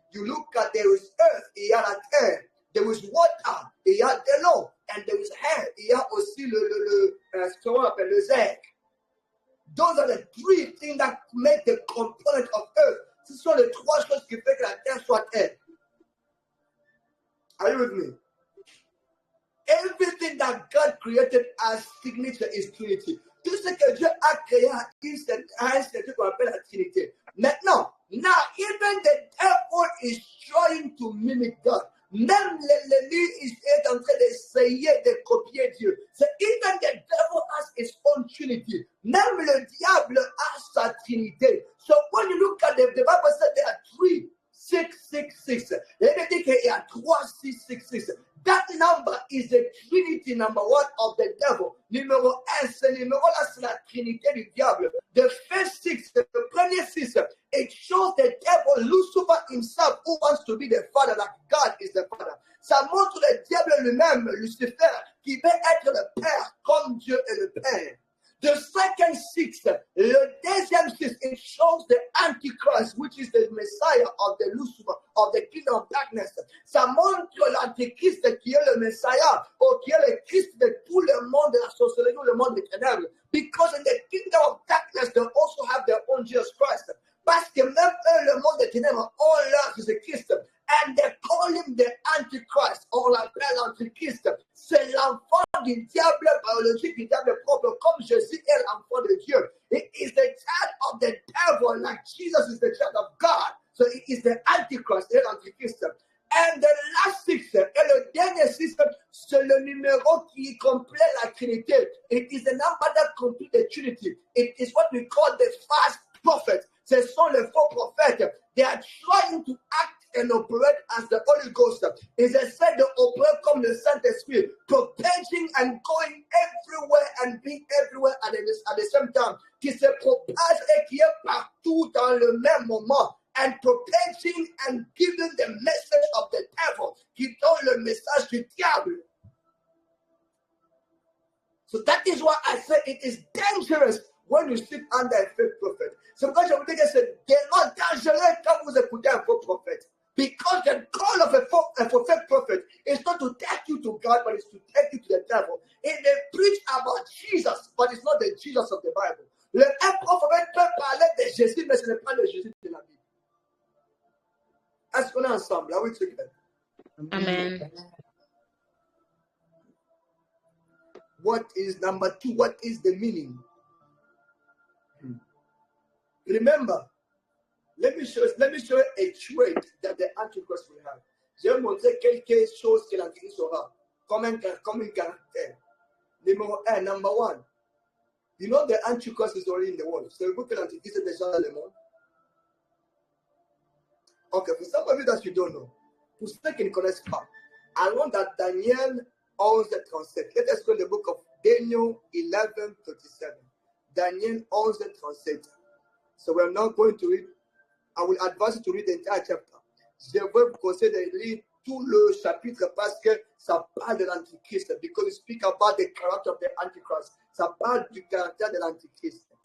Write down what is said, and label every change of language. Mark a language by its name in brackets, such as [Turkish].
[English] You look at there is earth, [French] il y a la terre. [English] There is water, [French] il y a de l'eau. [English] And there is air, [French] il y a aussi ce qu'on appelle le air. [English] Those are the three things that make the component of earth. [French] Ce sont les trois choses qui font que la terre soit terre. [English] Are you with me? Everything that God created as signature is Trinity. [French] Tout ce que Dieu a créé a une signature qu'on appelle la Trinité. [English] Maintenant, even the devil is trying to mimic God. [French] Même l'ennemi est en train d'essayer de copier Dieu. [English] So even the devil has his own Trinity. [French] Même le diable a sa Trinité. [English] So when you look at the Bible says there are 3, 666. Let me think [French] il y a [English] 3, 666. That number is the Trinity number 1 of the devil. [French] Numéro 1, ce numéro-là, c'est la Trinité du diable. [English] The first 6, [French] le premier 6, [English] it shows the devil, Lucifer himself, who wants to be the father, like God is the father. [French] Ça montre le diable lui-même, Lucifer, qui veut être le père, comme Dieu est le père. [English] The second 6, [French] le deuxième 6, [English] it shows the Antichrist, which is the Messiah of the Lucifer, of the kingdom of darkness. [French] Ça montre l'Antichrist qui est le Messiah, ou qui est le Christ de tout le monde de la sorcellerie, le monde des ténèbres. [English] Because in the kingdom of darkness, they also have their own Jesus Christ. [French] Parce que même eux, le monde des ténèbres, ont leur Jésus-Christ. [English] And they call him the Antichrist, or [French] l'appelle l'Antichrist. C'est l'enfant du diable biologique, du diable propre, comme Jésus est l'enfant de Dieu. [English] He is the child of the devil, like Jesus is the child of God. So he is the Antichrist, l'Antichrist. And the last 6, [French] et le dernier 6, c'est le numéro qui complète la Trinité. [English] It is the number that completes the Trinity. It is what we call the first prophet. [French] Ce sont les faux prophètes. [English] They are trying to act and operate as the Holy Ghost. [French] Ils essaient d'opérer comme le Saint-Esprit, [English] propaging and going everywhere and being everywhere at the same time, [French] qui se propage et qui est partout dans le même moment, [English] and propaging and giving the message of the devil, [French] qui donne le message du diable. [English] So that is why I say it is dangerous when you sit under a fake prophet. [French] C'est pourquoi je vous dis que c'est tellement dangereux quand vous écoutez un faux prophète. [English] Because the call of a fake prophet is not to take you to God, but it's to take you to the devil. And they preach about Jesus, but it's not the Jesus of the Bible. [French] Le prophète peut parler de Jésus, mais ce n'est pas le Jésus de la Bible. Est-ce qu'on est ensemble? [English] Are we together? Amen. What is number 2? What is the meaning? Remember, let me show you a trait that the Antichrist will have. [French] Je vais montrer quelque chose que l'Antichrist aura comme un caractère. Numéro 1, number 1. [English] You know the Antichrist is already in the world. [French] Savez-vous que l'Antichrist est déjà dans le monde? [English] Okay, for some of you that you don't know, [French] pour ceux qui ne connaissent pas, allons dans Daniel 11:37. [English] Let us go in the book of Daniel 11:37. Daniel 11:37. So we are now going to read. I will advise you to read the entire chapter. [French] Je vais vous conseiller de lire tout le chapitre parce que ça parle de l'Antichrist. [English] Because it speaks about the character of the Antichrist. [French] Ça parle du caractère de l'Antichrist.